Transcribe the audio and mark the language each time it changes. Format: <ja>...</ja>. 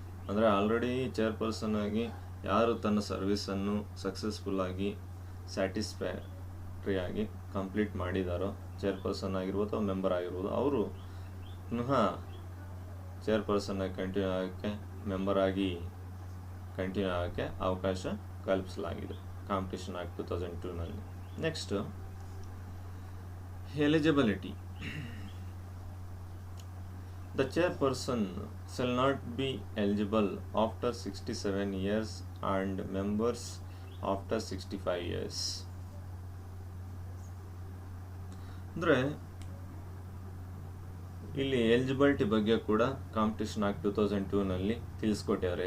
<kn>ಅಂದರೆ already chairperson ಆಗಿ ಯಾರು ತನ್ನ ಸರ್ವಿಸನ್ನು ಸಕ್ಸಸ್ಫುಲ್ಲಾಗಿ ಸ್ಯಾಟಿಸ್ಫ್ಯಾಕ್ಟ್ರಿಯಾಗಿ ಕಂಪ್ಲೀಟ್ ಮಾಡಿದಾರೋ, ಚೇರ್ಪರ್ಸನ್ ಆಗಿರ್ಬೋದು ಅಥವಾ ಮೆಂಬರ್ ಆಗಿರ್ಬೋದು, ಅವರು ಪುನಃ ಚೇರ್ಪರ್ಸನ್ ಆಗಿ ಕಂಟಿನ್ಯೂ ಆಗೋಕ್ಕೆ, ಮೆಂಬರ್ ಆಗಿ ಕಂಟಿನ್ಯೂ ಆಗೋಕ್ಕೆ ಅವಕಾಶ ಕಲ್ಪಿಸಲಾಗಿದೆ ಕಾಂಪಿಟೇಷನ್ ಆಕ್ಟ್ 2002 ನಲ್ಲಿ. Next eligibility.</kn> <en>The chairperson shall not be eligible after 67 years and members after 65 years.</en> <kn>ಅಂದರೆ ಇಲ್ಲಿ ಎಲಿಜಿಬಿಲಿಟಿ ಬಗ್ಗೆ ಕೂಡ ಕಾಂಪಿಟೇಷನ್ ಆಕ್ಟ್ 2002 ತಿಳಿಸ್ಕೊಟ್ಟಿದ್ದಾರೆ.</kn>